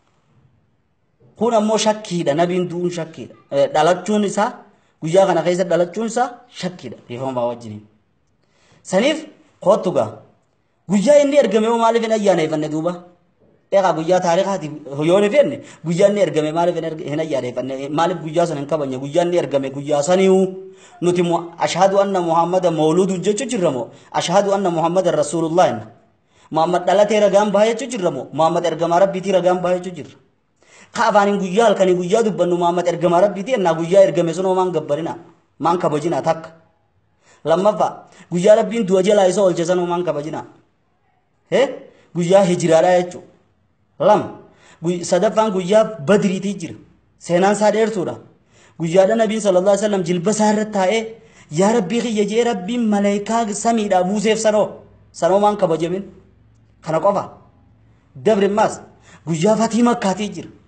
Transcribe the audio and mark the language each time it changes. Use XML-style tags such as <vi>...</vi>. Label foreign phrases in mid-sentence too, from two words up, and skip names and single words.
<om>kun ammoo shakkiidha nabiin du'uun shakkiidha dhalachuun isaa guyyaa kana keessa dhalachuun isaa shakkiidha riifama wajjin saniif kootuga guyyaa inni ergame maaliif hin ayyaaneffanne duuba eegaa guyyaa taariikhaati yoon ifenne guyyaa inni ergame maaliif hin ayyaaneffanne maaliif guyyaa san hin kabajne guyyaa inni ergame guyyaa saniihu nuti</om> <ar>أشهد أن محمدا مولود</ar> <om>jechu jirramo</om> <ar>أشهد أن محمدا رسول الله</ar> <om>muhammad dhalatee ragaan baha jechu jirramo muhammad ergamaa rabbiitii ragaan baha jechu jirra ka afaanin guyyaa halkanii guyyaa dubbannu muhammad ergamaa rabbiitii ennaa guyyaa ergame sunoo maan gabbarina maan kabajina takka lammaffaa guyyaa rabbiin du'a jalaa isa oolche sanoo maan kabajina guyyaa hijiraadhaa jechuudha lam sadaffaan guyyaa badriitii jira seenaan isaa dheertuudha guyyaadha nabiin</om> <ar>صلى الله عليه وسلم</ar> <om>jilba isaa irratti taa'ee yaa rabbii kiyya jee rabbiin malaayikaa samiidhaa buuseef sanoo maan kabajamin kana qofa dabrimmaas guyyaa fatii makkaatii jira</om>